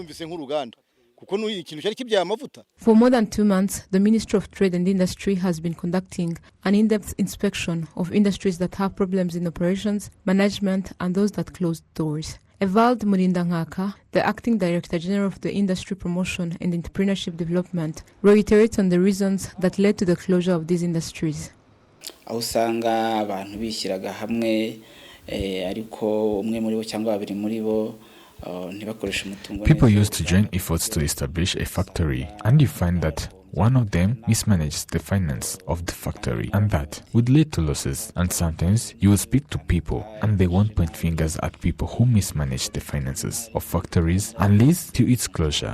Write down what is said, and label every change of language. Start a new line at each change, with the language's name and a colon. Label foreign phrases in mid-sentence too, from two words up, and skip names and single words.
English: For more than 2 months, the Ministry of Trade and Industry has been conducting an in-depth inspection of industries that have problems in operations, management, and those that closed doors. Evald Murindangaka, the Acting Director General of the Industry Promotion and Entrepreneurship Development, reiterates on the reasons that led to the closure of these industries.
Kinyarwanda: Aho usanga abantu bishyiraga hamwe ariko umwe muri bo cyangwa babiri muri bo
English: people used to join efforts to establish a factory, and you find that one of them mismanages the finance of the factory, and that would lead to losses. And sometimes you will speak to people and they won't point fingers at people who mismanage the finances of factories and leads to its closure.